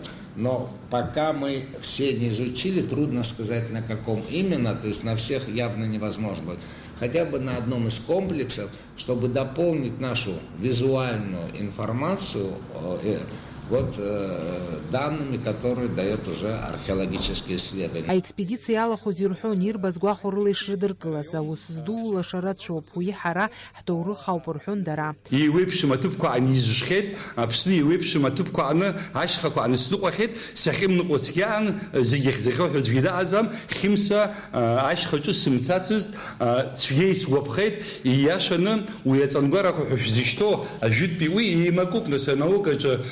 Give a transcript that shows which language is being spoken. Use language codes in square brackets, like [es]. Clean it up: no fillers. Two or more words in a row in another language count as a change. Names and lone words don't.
[ru] Но пока мы все не изучили, трудно сказать на каком именно, то есть на всех явно невозможно будет. Хотя бы на одном из комплексов, чтобы дополнить нашу визуальную информацию данными, которые дает уже археологические исследования. [ab] Аекспедициа иалахәыз ирҳәон ирбаз гәахәо рыла ишрыдыркылаз аус зду рацәоуп, уи ҳара ҳҭоурых ауп рҳәон дара. Иуеиԥшым аҭыԥқәа анизжхьеит, Аԥсны иуеиԥшым аҭыԥқәа аны ашьхақәа анысныҟәахьеит, сахьымныҟәацгьан зегьы ахьзахьоу ҳәа аӡәгьы даҟаӡам, Хьымса ашьхаҿы сымцацызт, цәгьеи сгәаԥхеит, ииашаны уи аҵангәарақәа ҳәа шәзышьҭоу ажәытәтәи уи еимакуп нас анаукаҿы